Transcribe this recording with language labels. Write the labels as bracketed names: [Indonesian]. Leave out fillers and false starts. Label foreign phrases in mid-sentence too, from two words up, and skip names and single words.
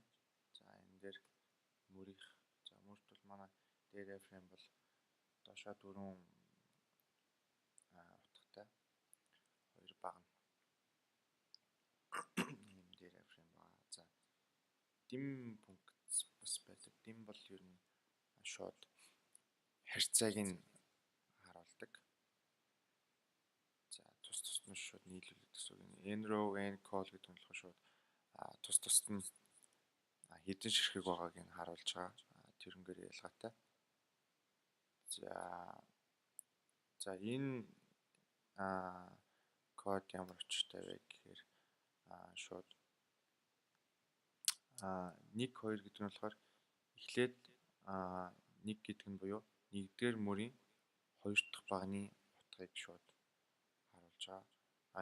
[Mongolian] За энэ дээр мөрийнх за мөрт бол манай [English] Data Frame [Mongolian] бол доошоо 4 утгатай хоёр баг нь ийм [English] Data Frame [Mongolian] байгаа. За dim функц бас байдаг. Dim бол ер нь шууд харьцааг нь харуулдаг. За тус тусд нь шууд нийлүүлдэг гэсэн үг. [English] N row n call [Mongolian] гэдэг нь болохоор шууд тус тусд нь хэдэн ширхэг байгааг нь харуулж байгаа. Тэрнгээр ялгаатай. За энэ код ямар очтой вэ гэхээр шууд 1 2 гэдэг нь болохоор эхлээд 1 гэдэг нь буюу 1-р мөрийн 2 дахь багны утгыг шууд харуулж байгаа.